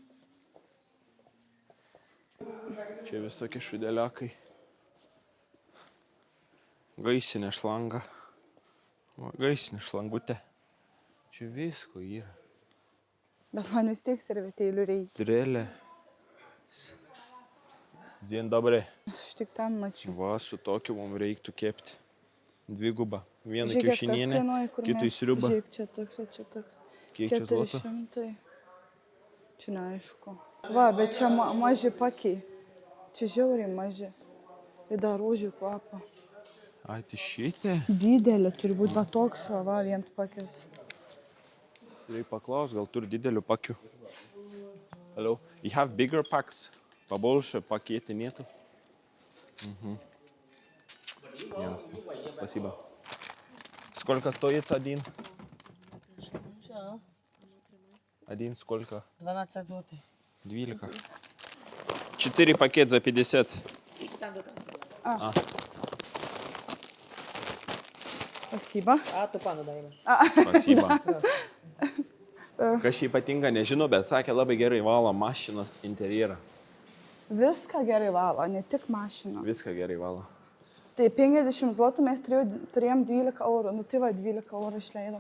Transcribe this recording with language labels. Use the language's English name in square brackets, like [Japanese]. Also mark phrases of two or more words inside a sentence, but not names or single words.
[Lithuanian] Čia visokie šudeliakai. Gaisinė šlanga. Va, gaisinė šlangutė. Čia visko yra. Bet man vis tiek servetėlių reikia. Trelė. [Polish] Dzień dobry. [Lithuanian] Aš tik ten mačiau. Va, su tokiu mums reiktų kepti. Dvigubą. Vieną Žiūrėk, kiek tas kiaušinienę, kainuoja, kur kitą į mes- sriubą. Žiūrėk, čia toks, o čia toks. Kiek čia zlotų? 400. Čia neaišku. Va, bet čia maži pakiai. Čia žiauriai maži. Ir dar rūžių kvapą. Ai, tai šitė. Didelė turi būti va toks, va, viens pakis. Reikia paklaus, gal turi didelių pakių. [English] Hello, you have bigger packs? [Russian] Побольше пакеты нету? Угу. Ясно. Спасибо. Сколько стоит один? Один сколько? 12 злотых. 12. 4 пакет за 50. Спасибо. [Lithuanian] A, tu panu daina. [Russian] Спасибо. [Lithuanian] Kas šiai patinka, nežinau, bet sakė, labai gerai valo mašinos interjerą. Viską gerai valo, ne tik mašiną. Viską gerai valo. Tai 50 zlotų mes turėjom 12 eurų. Nu tai va, 12 eurų išleidom.